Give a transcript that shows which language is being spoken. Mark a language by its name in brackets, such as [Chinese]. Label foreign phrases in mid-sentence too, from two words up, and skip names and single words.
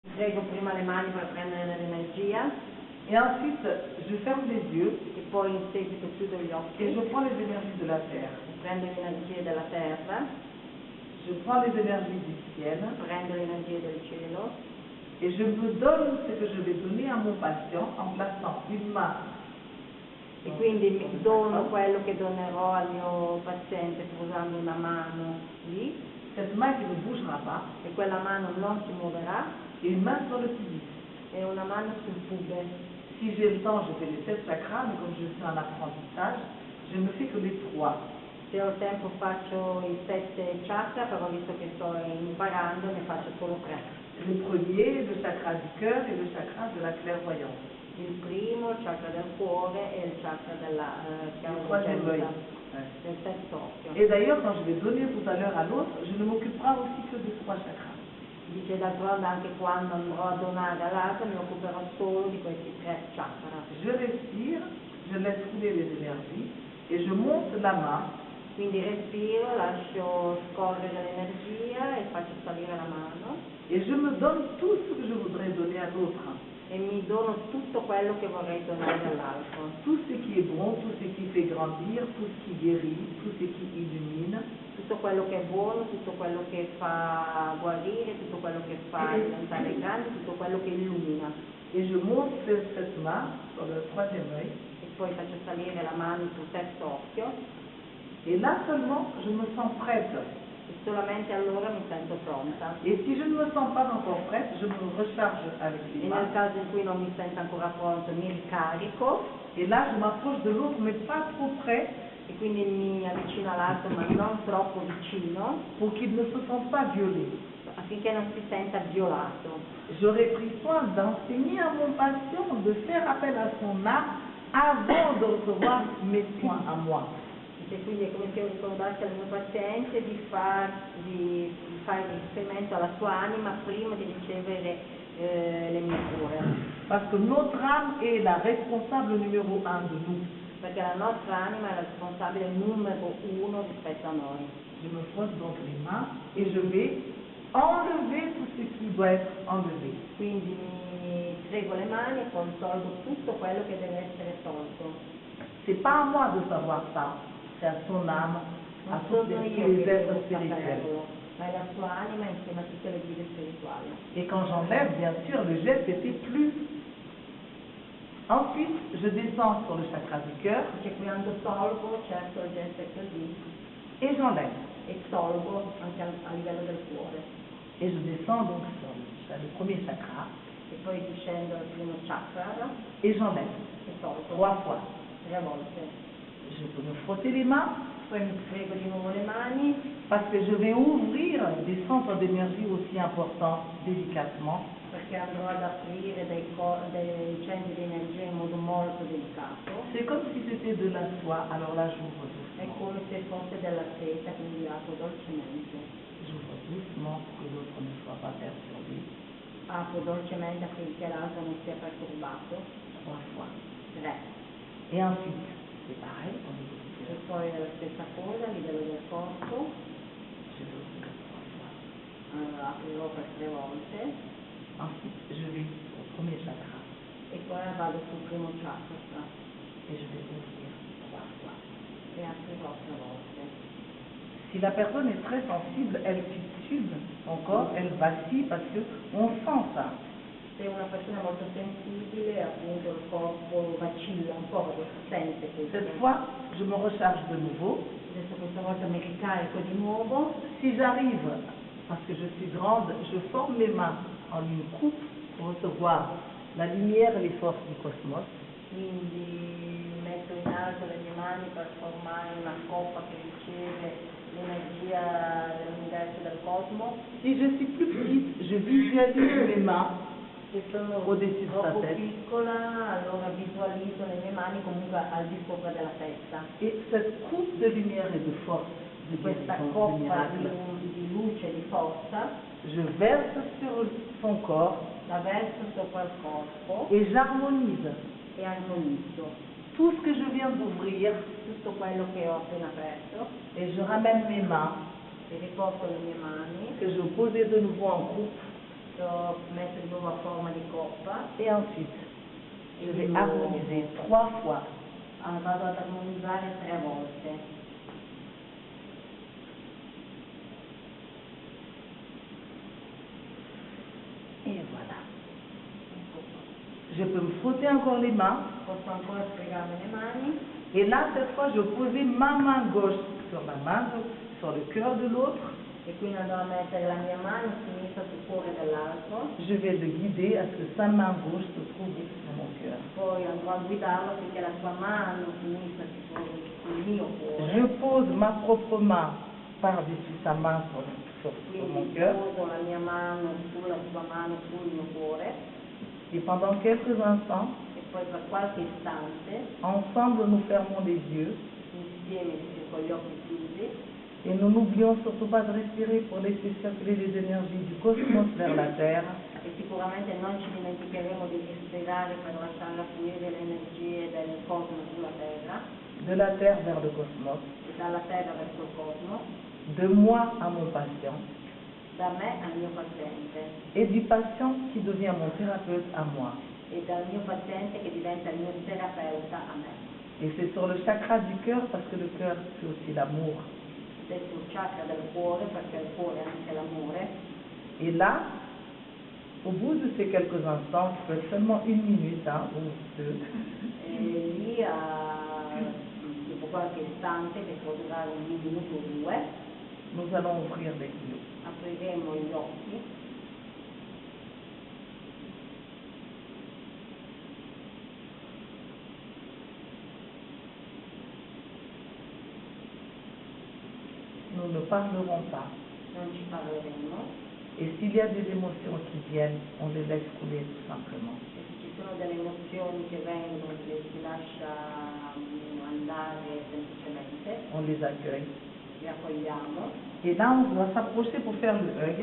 [Italian] Prego prima le mani per prendere l'energia [French] et ensuite je ferme les yeux [Italian] e poi in seguito chiudo gli [French] et [Italian] occhi, [French] je prends les énergies de la terre. [Italian] prendo le energie della terra, [French] Je prends les énergies du ciel [Italian] prendo le energie del cielo [French] et je me donne ce que je vais donner à mon patient en plaçant une main. [Italian] e quindi mi dono quello che donerò al mio paziente usando una mano lì [French] Cette main qui ne bougera pas [Italian] e quella mano non si muoverà [French] et une main sur le pubis. [Italian] e una mano sul pube. [French] Si j'ai le temps, je fais les 7 chakras, mais comme je fais un apprentissage, je ne fais que les 3. [Italian] Se ho tempo faccio i 7 chakra, però visto che sto imparando ne faccio solo 3. [French] Le premier, le chakra du cœur et le chakra de la clairvoyance. [Italian] Il primo, il chakra del cuore e il chakra della [French] Le troisième œil. [Italian] chiaroveggenza, del terzo occhio. [French] Et d'ailleurs, quand je vais donner tout à l'heure à l'autre, je ne m'occuperai aussi que de 3 chakras. [Italian] Dice d'altronde anche quando andrò a donare all'altro mi occuperò solo di questi 3 chakra. [French] Je respire, je laisse couler les énergies et je monte la main. [Italian] Quindi respiro, lascio scorrere l'energia e faccio salire la mano [French] Et je me donne tout ce que je voudrais donner à l'autre. [Italian] e mi dono tutto quello che vorrei donare all'altro. [French] Tout ce qui est bon, tout ce qui fait grandir, tout ce qui guérit, tout ce qui illumine. [Italian] Tutto quello che è buono, tutto quello che fa guarire, tutto quello che fa diventare grande, tutto quello che illumina. [French] Et je monte cette main sur le troisième œil. [Italian] E poi faccio salire la mano sul terzo occhio [French] Et là seulement, je me sens prête. [Italian] e solamente allora mi sento pronta. [French] Et si je ne me sens pas encore prête, je me recharge avec [Italian] E [French] les [Italian] nel [French] mains. [Italian] caso in cui non mi sento ancora pronto mi ricarico [French] Et là, je m'approche de l'autre, mais pas trop près, [Italian] e quindi mi avvicino all'altro ma non troppo vicino [French] pour qu'il ne se sente pas violé. [Italian] affinché non si senta violato. [French] J'aurais pris soin d'enseigner à mon patient de faire appel à son âme avant de recevoir mes soins à moi. [Italian] E quindi è come se io ricordassi al mio paziente di fare riferimento alla sua anima prima di ricevere le mie cure, [French] Parce que notre âme est la responsable numéro 1 de nous. [Italian] perché la nostra anima è la responsabile numero 1 rispetto a noi. [French] Je me frotte donc les mains et je vais enlever tout ce qui doit être enlevé. [Italian] Quindi mi frego le mani e poi tolgo tutto quello che deve essere tolto. [French] C'est pas à moi de savoir ça, c'est à son âme, à [Italian] Non [French] tous [Italian] sono io [French] les [Italian] che [French] êtres [Italian] devo [French] spirituels. [Italian] saperlo, ma è la sua anima insieme a tutte le guide spirituali. [French] Et quand j'enlève, bien sûr, le geste était plus. Ensuite, je descends sur le chakra du cœur [Italian] Perché quando tolgo, certo il gesto è così, [French] et j'enlève. [Italian] e tolgo anche a livello del cuore. [French] Et je descends donc sur le premier chakra [Italian] E poi discendo al primo chakra [French] et j'enlève [Italian] e tolgo [French] 3 fois. [Italian] 3 volte. [French] Je peux me frotter les mains [Italian] Poi mi frego di nuovo le mani [French] parce que je vais ouvrir des centres d'énergie aussi importants délicatement. [Italian] perché andrò ad aprire dei centri di energia in modo molto delicato. [French] C'est comme si c'était de la soie, alors là j'ouvre [Italian] È [French] doucement. [Italian] come se fosse della seta, quindi apro dolcemente. [French] J'ouvre doucement pour que l'autre ne soit pas perturbé. [Italian] Apro dolcemente affinché l'altro non sia perturbato. [French] 3 fois. [Italian] 3. [French] Et ensuite, c'est pareil, au niveau du [Italian] E [French] cœur. [Italian] poi la stessa cosa a livello del corpo. [French] Je vais ouvrir 3 fois. [Italian] Allora, aprirò per 3 volte [French] Ensuite, je vais au premier chakra [Italian] e poi vado sul primo chakra [French] et je vais ouvrir 3 fois. [Italian] e aprirò 3 volte. [French] Si la personne est très sensible, elle titube son corps, elle vacille parce qu'on sent ça. [Italian] Se una persona è molto sensibile, appunto il corpo vacilla un po', perché si sente questo. [French] Cette fois, je me recharge de nouveau. [Italian] Adesso questa volta mi ricarico di nuovo. [French] Si j'arrive, parce que je suis grande, je forme mes mains en une coupe pour recevoir la lumière et les forces du cosmos. [Italian] Quindi metto in alto le mie mani per formare una coppa che riceve l'energia dell'universo del cosmo. [French] Si je suis plus petite, je visualise mes mains [Italian] Se sono [French] au-dessus de sa [Italian] troppo [French] tête. [Italian] piccola, allora visualizzo le mie mani comunque al di sopra della testa. [French] Et cette coupe de lumière et de force, de [Italian] Questa [French] guérison, de [Italian] coppa [French] miracle, [Italian] di luce, di forza, [French] je verse sur son corps [Italian] la verso sopra il corpo [French] et j'harmonise [Italian] e armonizzo [French] tout ce que je viens d'ouvrir [Italian] tutto quello che ho appena aperto [French] et je ramène mes mains [Italian] e riporto le mie mani, [French] que je posais de nouveau en coupe [Italian] che ho messo di nuovo poppa [French] et ensuite je [Italian] e [French] vais [Italian] di nuovo. [French] harmoniser 3 fois. [Italian] Vado ad armonizzare 3 volte. [French] Et voilà. Je peux me frotter encore les mains. [Italian] Posso ancora sfregarmi le mani. [French] Et là, cette fois, je posais ma main gauche sur la main, sur le cœur de l'autre. [Italian] E quindi andrò a mettere la mia mano sinistra sul cuore dell'altro. [French] Je vais le guider à ce que sa main gauche se trouve sur mon cœur. [Italian] Poi andrò a guidarlo affinché la sua mano sinistra si trovi sul mio cuore. [French] Je pose ma propre main par-dessus sa main sur mon [Italian] Quindi [French] cœur. [Italian] poso la mia mano sulla sua mano sul mio cuore [French] Et pendant quelques instants, [Italian] e poi per qualche istante [French] ensemble, nous fermons les yeux [Italian] insieme con gli occhi chiusi [French] et nous n'oublions surtout pas de respirer pour laisser circuler les énergies du cosmos vers la Terre. [Italian] e sicuramente non ci dimenticheremo di respirare per lasciare fluire le energie del cosmo sulla terra [French] De la Terre vers le cosmos, [Italian] e dalla terra verso il cosmo, [French] de moi à mon patient, [Italian] da me al mio paziente [French] et du patient qui devient mon thérapeute à moi. [Italian] e dal mio paziente che diventa il mio terapeuta a me. [French] Et c'est sur le chakra du cœur parce que le cœur c'est aussi l'amour. [Italian] Ed è sul chakra del cuore perché il cuore è anche l'amore. [French] Et là, au bout de ces quelques instants, qui peut être seulement 1 minute ou 2, [Italian] E lì, dopo qualche istante, che può durare 1 minuto o 2, [French] nous allons ouvrir les yeux. [Italian] apriremo gli occhi [French] Nous ne parlerons pas. [Italian] non ci parleremo [French] Et s'il y a des émotions qui viennent, on les laisse couler tout simplement. [Italian] e se ci sono delle emozioni che vengono le si lascia andare semplicemente, [French] On les accueille. [Italian] le accogliamo [French] Et là, on doit s'approcher pour faire le hug.